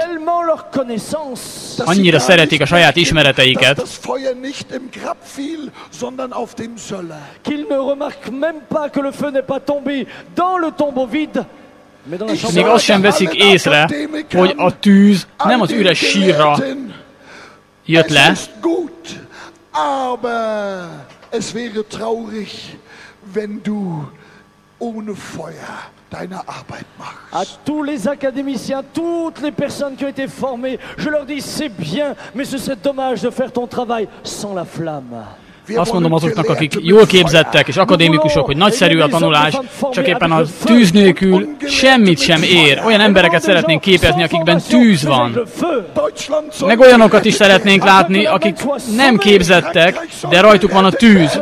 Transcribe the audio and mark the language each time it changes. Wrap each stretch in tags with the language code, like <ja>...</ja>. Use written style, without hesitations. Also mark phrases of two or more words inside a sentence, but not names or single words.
<hu>Annyira szeretik a saját ismereteiket, és még azt sem veszik észre, hogy a tűz nem az üres sírra jött le,</hu> <fr>À tous les académiciens, toutes les personnes qui ont été formées, je leur dis c'est bien, mais ce serait dommage de faire ton travail sans la flamme.</fr> <hu>Azt mondom azoknak, akik jól képzettek és akadémikusok, hogy nagyszerű a tanulás, csak éppen a tűz nélkül semmit sem ér. Olyan embereket szeretnénk képezni, akikben tűz van. Meg olyanokat is szeretnénk látni, akik nem képzettek, de rajtuk van a tűz.</hu>